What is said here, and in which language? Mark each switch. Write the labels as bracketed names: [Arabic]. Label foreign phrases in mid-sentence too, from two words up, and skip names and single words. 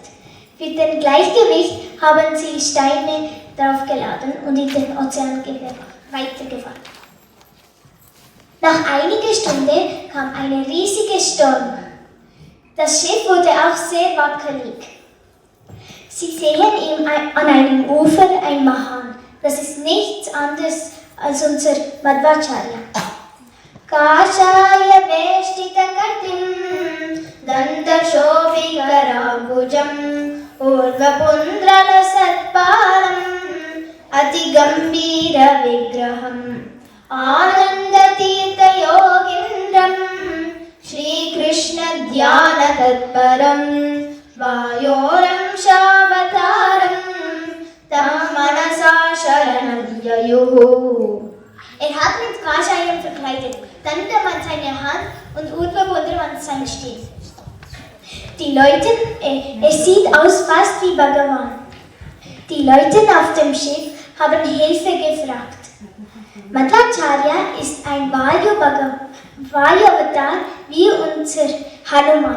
[German] Für den Gleichgewicht haben sie Steine draufgeladen und in den Ozean weitergefahren. Nach einiger Stunde kam ein riesiger Sturm. Das Schiff wurde auch sehr wackelig. Sie sehen an einem Ufer ein Mahan. Das ist nichts anderes als unser Madhvacharya. [Sanskrit] काषाय वेष्टित कटिं दण्डशोभिकरभुजं ऊर्ध्वपुण्ड्रल सत्फालं अतिगम्भीर विग्रहं आनन्दतीर्थ योगीन्द्रं श्री कृष्ण ध्यान तत्परं वायोरं शावतारं तं मनसा शरणाध्यायुः. [German] Er hat mit Kashayam verkleidet, Dandaman seine Hand und Urvapundram seine Stirn. Die Leute, es sieht aus fast wie Bhagavan. Die Leute auf dem Schiff haben Hilfe gefragt. Madhvacharya ist ein Vayu-Avatar wie unser Hanuman.